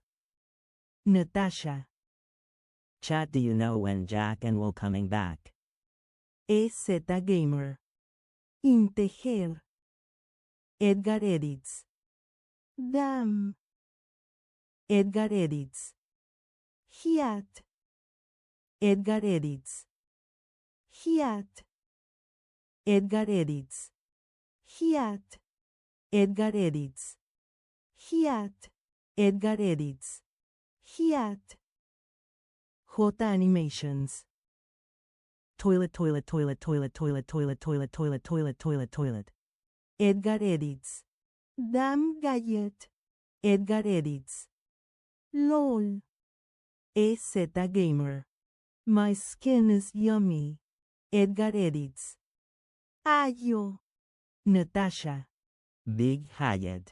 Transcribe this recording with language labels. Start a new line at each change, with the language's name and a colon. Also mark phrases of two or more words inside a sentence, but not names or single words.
English: Natasha. Chat, do you know when Jack and Will coming back? EZ Gamer. Integer. Edgar Edits. Damn. Edgar Edits. Hiat. Edgar Edits. Hiat. Edgar Edits. Hiat. Edgar Edits. Hiat. Edgar Edits. Hiat. J Animations. Toilet toilet toilet toilet toilet toilet toilet toilet toilet toilet toilet. Edgar Edits. Damn Gallet. Edgar Edits. LOL. EZ Gamer. My skin is yummy. Edgar Edits. Ayo. Natasha. Big Hyatt.